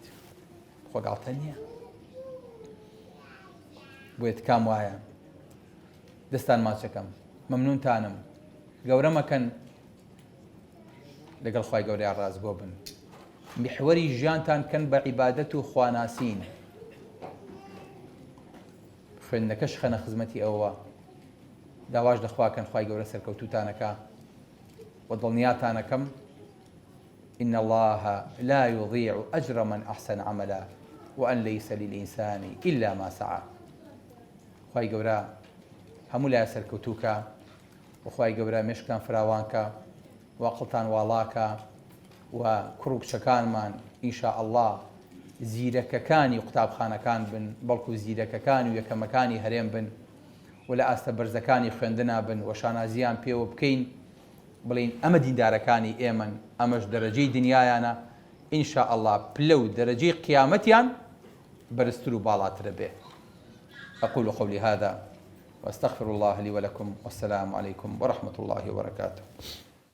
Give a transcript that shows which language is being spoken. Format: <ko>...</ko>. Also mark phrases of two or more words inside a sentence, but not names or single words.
<ckb>خۆگاڵتە نییە. بۆیە تکام وایە دەستان ماچەکەم، مەمنونتانم، گەورە مەکەن لەگەڵ خوای گەورەی ڕاست بۆ بن، محوەری ژیانتان کەن بە عیبادەت و خواناسین، خوێندنەکەش خەنە خزمەتی ئەوە، داواش دەخواکەن خوای گەورە سەرکەوتوتانەکە و دڵنیاتانەکەم</ckb> <ar>إن الله لا يضيع أجر من أحسن عملا وأن ليس للإنسان إلا ما سعى.</ar> <ckb>خوای گەورە هەموو لای سەرکەوتووکە و خوای گەورە مێشکتان فراوانکە و عەقڵتان واڵاکە و کوڕ و کچەکانمان</ckb> <ar>ئینشاء الله</ar> <ckb>زیرەکەکانی قوتابخانەکان بن، بەڵکو زیرەکەکانی و یەکەمەکانی هەرێم بن و لە ئاستە بەرزەکانی خوێندنا بن و شانازیان پێوە بکەین، بڵین ئەمە دیندارەکانی ئێمەن، ئەمەش دەرەجەی دنیایانە،</ckb> <ar>ئینشاء الله</ar> <ckb>پلە و دەرەجەی قیامەتیان بەرزتر و باڵاترە بێ.</ckb> <ar>أقول قولي هذا وأستغفر الله لي ولكم، والسلام عليكم ورحمة الله وبركاته.</ar>